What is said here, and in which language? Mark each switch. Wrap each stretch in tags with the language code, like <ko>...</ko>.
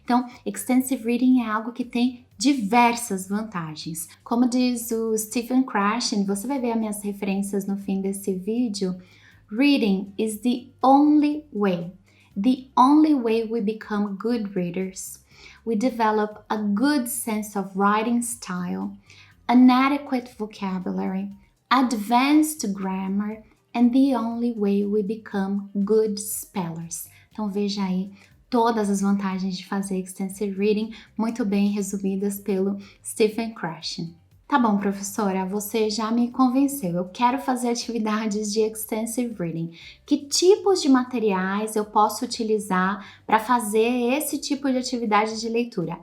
<pt>Então, extensive reading é algo que tem diversas vantagens. Como diz o Stephen Krashen, você vai ver as minhas referências no fim desse vídeo,</pt> <en>reading is the only way we become good readers. We develop a good sense of writing style, an adequate vocabulary, advanced grammar, and the only way we become good spellers.</en> <pt>Então veja aí todas as vantagens de fazer extensive reading, muito bem resumidas pelo Stephen Krashen. Tá bom, professora, você já me convenceu. Eu quero fazer atividades de extensive reading. Que tipos de materiais eu posso utilizar para fazer esse tipo de atividade de leitura?</pt>